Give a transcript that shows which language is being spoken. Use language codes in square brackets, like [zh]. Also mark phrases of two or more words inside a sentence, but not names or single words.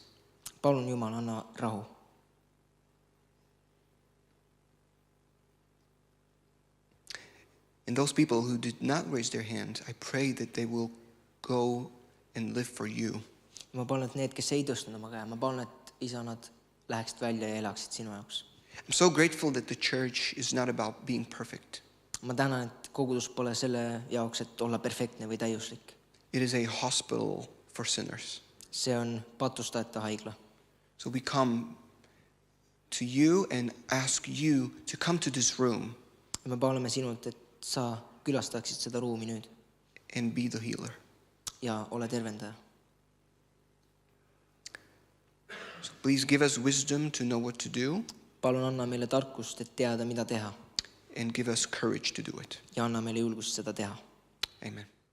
[et] Palun, Jumal, anna rahu. [en] And those people who did not raise their hand, I pray that they will go and live for you. [et] Ma palun, et need, kes ei tõstnud oma käe, ma palun, et Isa, nad läheksid välja ja elaksid sinu jaoks. [en] I'm so grateful that the church is not about being perfect. [et] Ma tänan, et kogudus pole selle jaoks, et olla perfektne või täiuslik. [en] It is a hospital for sinners. [et] See on patustajate haigla. [en] So we come to you and ask you to come to this room [et] Ja me palume sinult, et sa külastaksid seda ruumi nüüd [en] and be the healer. [et] ja ole tervendaja. [en] So please give us wisdom to know what to do [et] Palun anna meile tarkust, et teada, mida teha [en] and give us courage to do it. [et] ja anna meile julgust seda teha. Amen.